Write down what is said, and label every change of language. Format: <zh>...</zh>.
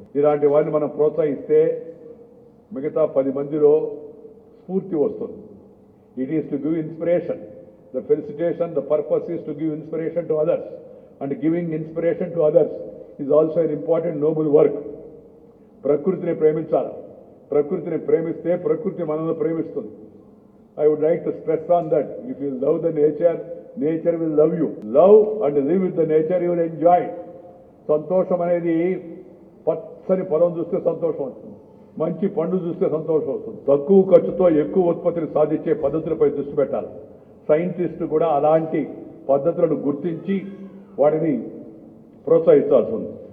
<te>ఇలాంటి వారిని మనం ప్రోత్సహిస్తే మిగతా 10 మందిలో స్ఫూర్తి వస్తుంది.</te> <en>It is to give inspiration. The felicitation, the purpose is to give inspiration to others, and giving inspiration to others is also an important noble work.</en> <te>ప్రకృతిని ప్రేమించాలి. ప్రకృతిని ప్రేమిస్తే ప్రకృతి మనల్ని ప్రేమిస్తుంది.</te> <en>I would like to stress on that. If you love the nature, nature will love you. Love and live with the nature, you will enjoy.</en> <te>సంతోషం అనేది పచ్చని పొలం చూస్తే సంతోషం వస్తుంది, మంచి పండు చూస్తే సంతోషం వస్తుంది. తక్కువ ఖర్చుతో ఎక్కువ ఉత్పత్తిని సాధించే పద్ధతులపై దృష్టి పెట్టాలి. సైంటిస్టు కూడా అలాంటి పద్ధతులను గుర్తించి వాటిని ప్రోత్సహించాల్సి ఉంది.</te>